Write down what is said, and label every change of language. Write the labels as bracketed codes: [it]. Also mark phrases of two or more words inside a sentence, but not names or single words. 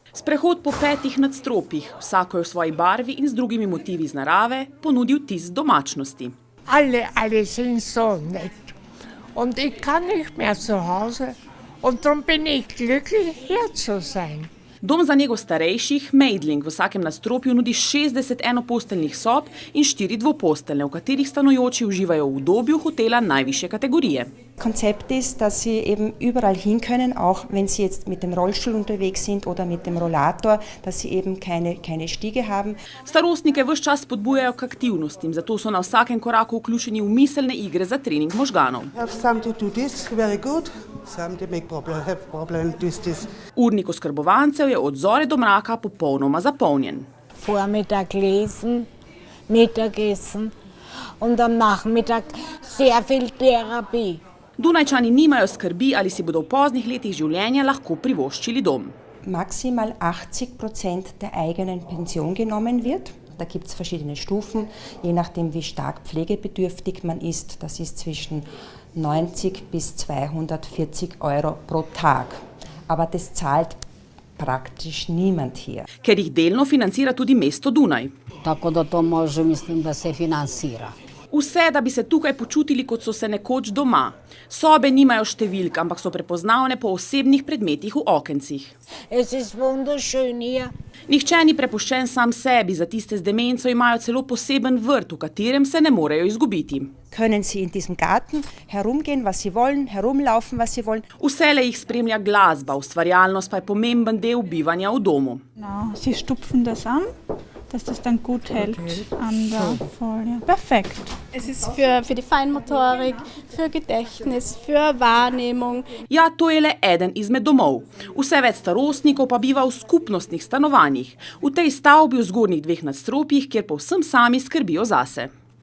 [sl] Sprehod po 5 nadstropjih, vsako je v svoji barvi in z drugimi motivi iz narave, ponudil vtis domačnosti. [de] Alle sind so nett. Und ich kann nicht mehr zu Hause. Und darum bin ich glücklich, hier zu sein. [sl] Dom za nego starejših, Meidling, v vsakem nadstropju nudi 60 enoposteljnih sob in 4 dvoposteljne, v katerih stanujoči uživajo v udobju hotela najvišje kategorije. [de] Konzept ist, dass Sie eben überall hin können, auch wenn Sie jetzt mit dem Rollstuhl unterwegs sind oder mit dem Rollator, dass Sie eben keine Stiege haben. [sl] Starostnike ves čas spodbujajo k aktivnostim, zato so na vsakem koraku vključeni v miselne igre za trening možganov. Urnik oskrbovancev je od zore do mraka popolnoma zapolnjen. [de] Vormittag lesen, Mittagessen und am Nachmittag sehr viel Therapie. [sl] Dunajčani nimajo skrbi, ali si bodo v poznih letih življenja lahko privoščili dom. [de] Maximal 80% der eigenen Pension genommen wird. Da gibt es verschiedene Stufen, je nachdem wie stark pflegebedürftig man ist. Das ist zwischen 90 bis 240 Euro pro Tag. Aber das zahlt praktisch niemand hier. [sl] Ker jih delno financira tudi mesto Dunaj. Tako da to može, mislim, da se financira. Vse, da bi se tukaj počutili, kot so se nekoč doma. Sobe nimajo številk, ampak so prepoznavne po osebnih predmetih v okencih. [de] Es ist wunderschön hier. [sl] Nihče ni prepuščen sam sebi, za tiste z demenco imajo celo poseben vrt, v katerem se ne morejo izgubiti. [de] Können Sie in diesem Garten herumgehen, was Sie wollen, herumlaufen, was Sie wollen. [sl] Vselej jih spremlja glasba, ustvarjalnost pa je pomemben del bivanja v domu. [de] Genau, Sie stupfen das an, dass das dann gut hält an der Folie. Perfekt. Es ist für die Feinmotorik, für Gedächtnis, für Wahrnehmung. [sl] Ja, to je le eden izmed domov. Vse več starostnikov pa biva v skupnostnih stanovanjih. V tej stavbi v zgornjih 2 nadstropjih, kjer povsem sami skrbijo zase.